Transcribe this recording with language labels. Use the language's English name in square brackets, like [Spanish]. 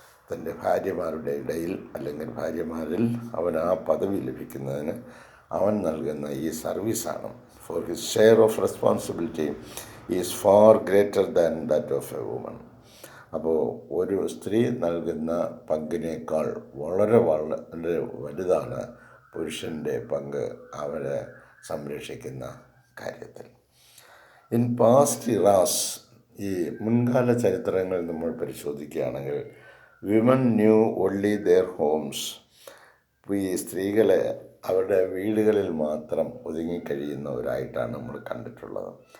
[Malayalam] തൻ്റെ ഭാര്യമാരുടെ ഇടയിൽ അല്ലെങ്കിൽ ഭാര്യമാരിൽ അവൻ ആ പദവി ലഭിക്കുന്നതിന് അവൻ നൽകുന്ന ഈ സർവീസാണ്. [English] For his share of responsibility is far greater than that of a woman. [Malayalam] അപ്പോൾ ഒരു സ്ത്രീ നൽകുന്ന പങ്കിനേക്കാൾ വളരെ വളരെ വലുതാണ് പുരുഷൻ്റെ പങ്ക് അവരെ സംരക്ഷിക്കുന്ന കാര്യത്തിൽ. [English] in past eras, [Malayalam] ഈ മുൻകാല ചരിത്രങ്ങൾ നമ്മൾ പരിശോധിക്കുകയാണെങ്കിൽ, [English] women knew only their homes, [Malayalam] ഈ സ്ത്രീകളെ അവരുടെ വീടുകളിൽ മാത്രം ഒതുങ്ങിക്കഴിയുന്നവരായിട്ടാണ് നമ്മൾ കണ്ടിട്ടുള്ളത്.